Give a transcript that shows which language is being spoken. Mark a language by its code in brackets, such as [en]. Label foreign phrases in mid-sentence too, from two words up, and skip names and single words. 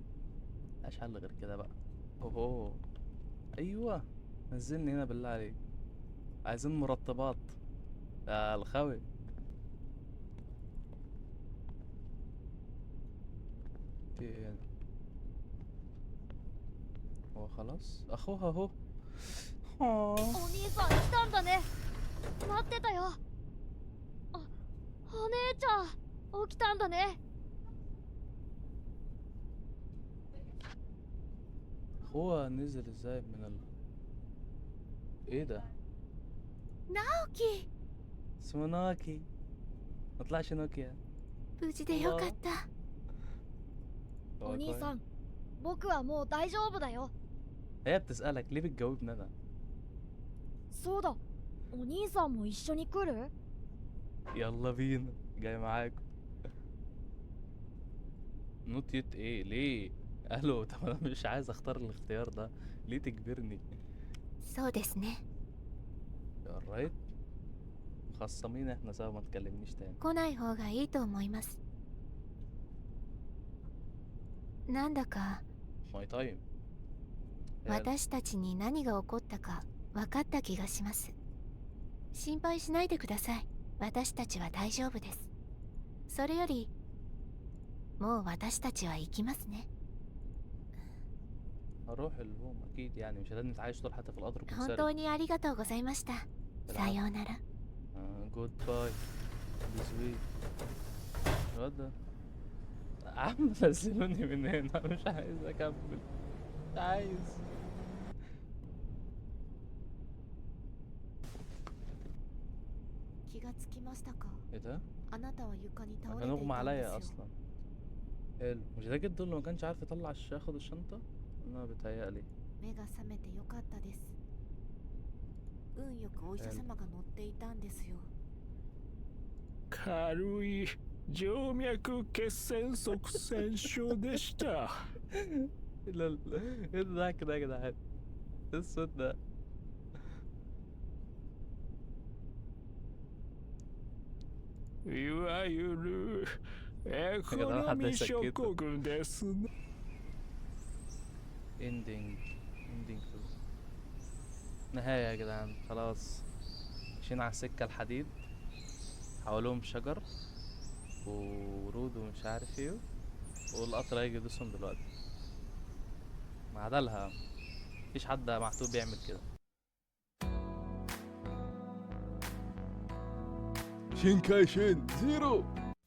[ar] ملهاش حل غير كده بقى. اوه. ايوه. نزلني هنا بالله عليك. عايزين مرطبات. يا الخوي. في ايه هنا؟ هو خلاص اخوها اهو. [ja] お兄さん来たんだね。待ってたよ。あ、お姉ちゃん起きたんだね。 [ar] اخوها نزل ازاي من ايه ده؟ [ja] 直樹 [ar] اسمه ناكي، ما طلعش نوكيا. [ja] 無事でよかった。お兄さん、僕はもう大丈夫だよ。 [ar] هي بتسألك ليه بتجاوبني انا؟ [ja] そうだ、お兄さんも一緒に来る？ [ar] يلا بينا، جاي معاكم. [en] not yet [ar] ايه ليه؟ الو طب انا مش عايز اختار الاختيار ده، ليه تجبرني؟ [ja] そうですね。 [ar] يا رايت، مخصمين احنا سوا، ما تكلمنيش تاني. [ja] 来ない方がいいと思います。なんだか [en] my time. [ja] 私たちに何が起こったか分かった気がします。心配しないでください。私たちは大丈夫です。それよりもう私たちは行きますね。 [ar] هروح الهوم اكيد، يعني مش هنتعايش عايش طول حياتي في القطر [ja] 本 [ar] كنت [ja] 当にありがとうございました。さようなら。 [en] good bye bsweet. [ar] الواد ده عم نزلوني من هنا، مش عايز اكمل، مش عايز. [ja] 気がつきましたか？ [ar] ايه ده؟ [ja] あなたは床に倒れ [ar] كان [ja] てい [ar] اغمى [ja] たんで [ar] عليا [ja] すよ。 [ar] اصلا. حلو، مش ده جد اللي ما كانش عارف يطلع ياخد الشنطة؟ انا بتهيألي. [ja] 目が覚めてよかったです。運よくお医者様が乗っていたんですよ。軽い静脈血栓塞栓症でした。 [ar] لا لا، ايه الضحك ده يا جدعان؟ ايه الصوت ده؟ [ja] いわゆるエコノミー症候群ですね。 [ar] اندنج نهاية يا جدعان، خلاص ماشيين على السكة الحديد، حواليهم شجر ورود ومش عارف ايه، والقطر هيجي يدوسهم دلوقتي. معدلها مفيش حد محسوب بيعمل كده. [ja] 新回線ゼロ